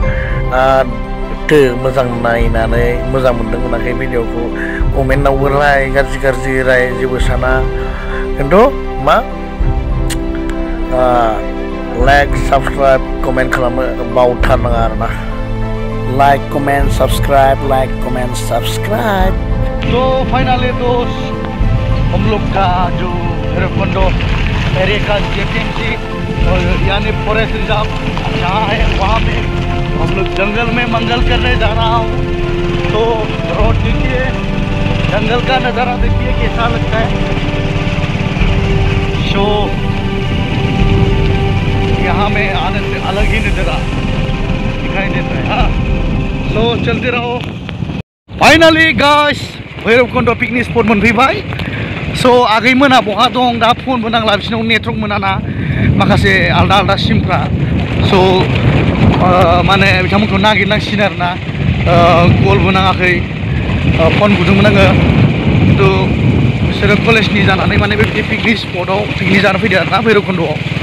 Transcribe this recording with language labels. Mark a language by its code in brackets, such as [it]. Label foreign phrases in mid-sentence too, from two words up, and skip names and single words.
[brx] मोजां नायनानै मोजां मोनदों मोनाखै भिडिअखौ कमेन्टआवबो राय गाज्रि राय जेबो साना खिन्थु मा [en] like subscribe comment [brx] खालामनो बावथारनाङा आरोना [en] like comment subscribe [hi] तो फाइनली दोस्त हम लोग का जो भैरबकुंड एरिया का जेपीएमसी यानी [en] forest reserve [hi] जहाँ है वहाँ पे हम लोग जंगल में मंगल करने जा रहा हूँ तो रोड देखिए जंगल का नज़ारा देखिए कैसा लगता है शो यहाँ में आने से अलग ही नज़ारा दिखाई देता है हाँ सो चलते रहो [en] finally guys [brx] भैरबकुंड [en] picnic spot [brx] मोनफैबाय स' आगैमोना बहा दं दा फनबो नांला बिसिनाव नेटवर्क मोनाना माखासे आलदा सिमफ्रा स' माने बिथांमोनखौ नागिरनांसिगोन आरोना कलबो नाङाखै फन बुदोंमोन आङो खिन्थु बिसोरो कलेजनि जानानै माने बे पिकनिक स्पटआव पिकनिक जानो फैदों आरोना भैरबकुन्दआव